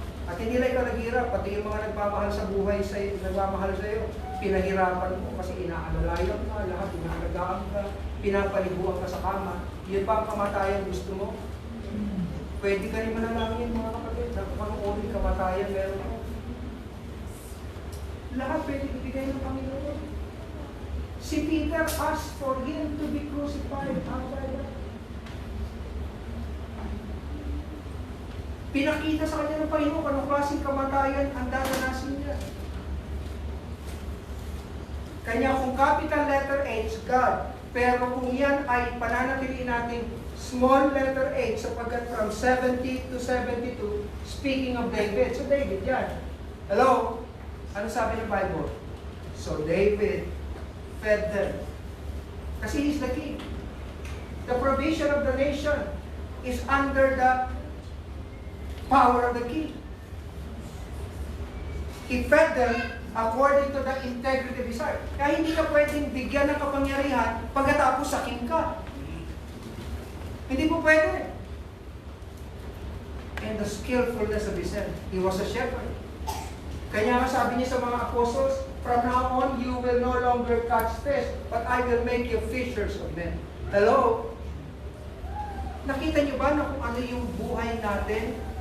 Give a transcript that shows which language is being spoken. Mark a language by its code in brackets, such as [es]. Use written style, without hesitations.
[tl] At hindi lang ikaw naghirap, pati yung mga nagmamahal sa buhay sa'yo, nagmamahal sa'yo, pinahirapan mo kasi inaalalayan ka, lahat inaalagaan ka, pinapaliguan ka sa kama. Yun ba ang kamatayan gusto mo? Pwede ka rin manalangin mga kapatid, na kung anong uri kamatayan meron mo. Lahat pwede ibigay ng Panginoon. [en] Si Peter asked for Him to be crucified outside. [tl] Pinakita sa kanya ng Panginoon anong klaseng kamatayan ang dadanasin niya. Kanya kung [en] capital letter H, [tl] God, pero kung yan ay pananatiliin natin [en] small letter H [tl] sapagkat [en] from 70 to 72, speaking of David. [tl] So David yan. Hello? Ano sabi ng Bible? [en] So David fed them. [tl] Kasi [en] he's the king. The provision of the nation is under the power of the king. He fed them according to the integrity of his heart. [tl] Kaya hindi ka pwedeng bigyan ng kapangyarihan pagkatapos sakin ka. Hindi po pwede. [en] And the skillfulness of his hand. He was a shepherd. [tl] Kaya nga sabi niya sa mga apostles, [en] from now on, you will no longer catch fish, but I will make you fishers of men. Hello? [tl] Nakita niyo ba na kung ano yung buhay natin?